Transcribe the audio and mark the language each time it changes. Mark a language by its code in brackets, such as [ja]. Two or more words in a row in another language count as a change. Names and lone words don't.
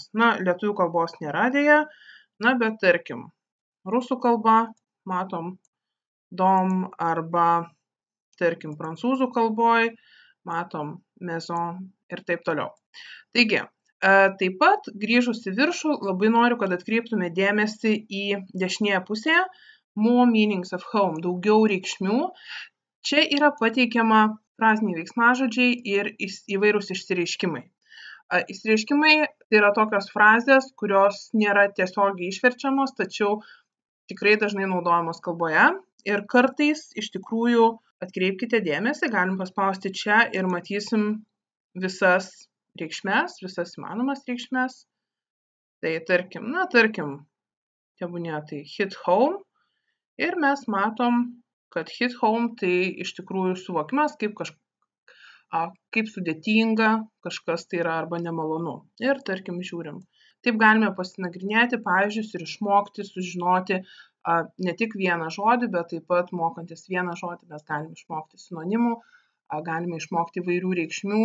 [lt] Lietuvių kalbos nėra dėja, bet tarkim, rusų kalba, matom dom, arba tarkim, prancūzų kalboj, matom maison ir taip toliau. Taigi, taip pat grįžus į viršų, labai noriu, kad atkreiptume dėmesį į dešinėje pusėje [en] more meanings of home, [lt] daugiau reikšmių. Čia yra pateikiama fraziniai veiksmažodžiai ir įvairūs išsireiškimai. Išsireiškimai tai yra tokios frazės, kurios nėra tiesiogiai išverčiamos, tačiau tikrai dažnai naudojamos kalboje. Ir kartais iš tikrųjų atkreipkite dėmesį, galim paspausti čia ir matysim visas reikšmes, visas įmanomas reikšmes. Tai tarkim, tebūnie tai [en] hit home. [lt] Ir mes matom, kad [en] hit home [lt] tai iš tikrųjų suvokimas kaip sudėtinga, kažkas tai yra arba nemalonu. Ir tarkim, žiūrim. Taip galime pasinagrinėti pavyzdžius ir išmokti, sužinoti ne tik vieną žodį, bet taip pat mokantis vieną žodį mes galime išmokti sinonimų, galime išmokti įvairių reikšmių.